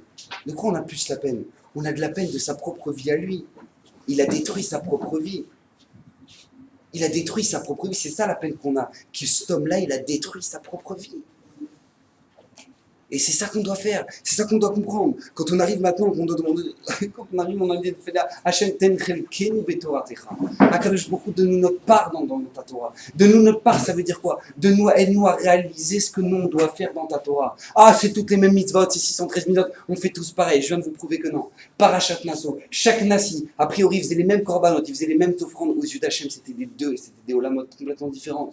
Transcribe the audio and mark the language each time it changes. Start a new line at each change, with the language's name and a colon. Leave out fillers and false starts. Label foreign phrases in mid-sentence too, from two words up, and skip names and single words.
French: De quoi on a le plus la peine? On a de la peine de sa propre vie à lui. Il a détruit sa propre vie. Il a détruit sa propre vie, c'est ça la peine qu'on a. Que cet homme-là, il a détruit sa propre vie. Et c'est ça qu'on doit faire, c'est ça qu'on doit comprendre. Quand on arrive maintenant, qu'on doit demander, quand on arrive, on a dit
Hebrew: השם תן חלקנו בתורתך. הקדוש ברוך הוא,
French: donne-nous notre part dans ta Torah. Donne-nous notre part, ça veut dire quoi? Aide-nous à réaliser ce que nous on doit faire dans ta Torah. Ah, c'est toutes les mêmes mitzvot, c'est 613 mitzvot, on fait tous pareil. Je viens de vous prouver que non. Parachat Nasso, chaque Nassi, a priori, faisait les mêmes korbanot, ils faisaient les mêmes offrandes aux yeux d'Hachem, c'était des deux, et c'était des olamot complètement différentes.